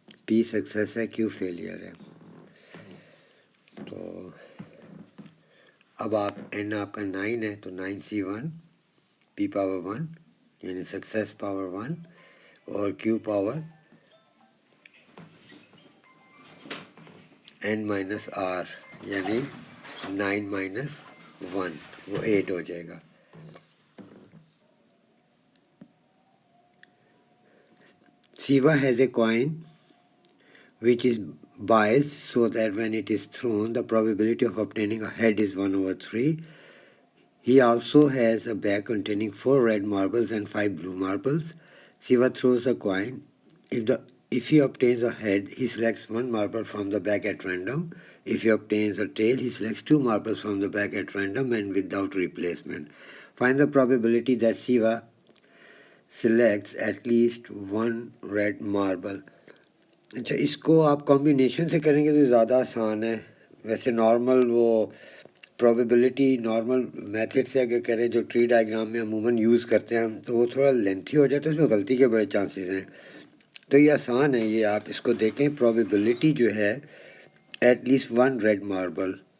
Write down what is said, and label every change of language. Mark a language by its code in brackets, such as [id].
[ur] P success ہے، Q failure ہے. تو اب آپ N آپ کا 9 ہے تو 9C1 P پاور 1 یعنی سکسیس پاور 1 اور Q پاور N-R یعنی 9 - 1 وہ 8 ہو جائے گا. [en] Shiva has a coin which is biased so that when it is thrown, the probability of obtaining a head is 1/3. He also has a bag containing 4 red marbles and 5 blue marbles. Shiva throws a coin. If he obtains a head, he selects 1 marble from the bag at random. If he obtains a tail, he selects 2 marbles from the bag at random and without replacement. Find the probability that Shiva selects at least 1 red marble. [ur] اچھا اس کو آپ combination سے کریں گے تو زیادہ آسان ہے. ویسے نارمل وہ پروبیبلٹی نارمل میتھڈ سے اگر کریں جو ٹری ڈائیگرام میں عموماً یوز کرتے ہیں ہم تو وہ تھوڑا لینتھی ہو جاتا ہے، اس میں غلطی کے بڑے چانسز ہیں. تو یہ آسان ہے، یہ آپ اس کو دیکھیں پروبیبلٹی جو ہے ایٹ لیسٹ 1 ریڈ ماربل.